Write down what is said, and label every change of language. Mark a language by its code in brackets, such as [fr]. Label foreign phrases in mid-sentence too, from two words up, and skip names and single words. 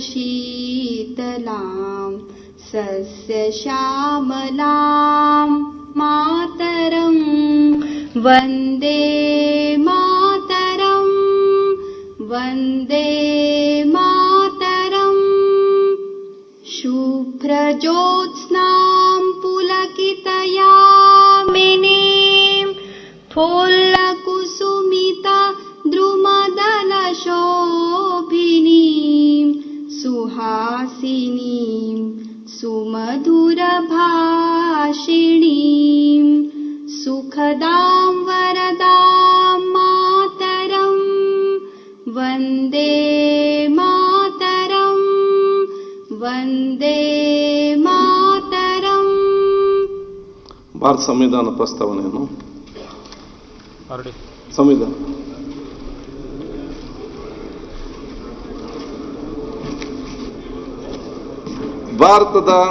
[sa] ಶೀತಲಾಂ ಸಸ್ಯ ಶ್ಯಾಮಲಾಂ ಮಾತರಂ ವಂದೇ ಮಾತರಂ ವಂದೇ ಮಾತರಂ ಶುಭ್ರಜ್ಯೋತ್ಸ್ನಾಂ पुलकितयामिनीं फुल्लकुसुमिता द्रुमदलशोभिनीं सुहासिनीं सुमधुरभाषिणीं सुखदां वरदां मातरं वन्दे मातरं वन्दे [kn] ಭಾರತ ಸಂವಿಧಾನ ಪ್ರಸ್ತಾವನೆಯನ್ನು ಸಂವಿಧಾನ ಭಾರತದ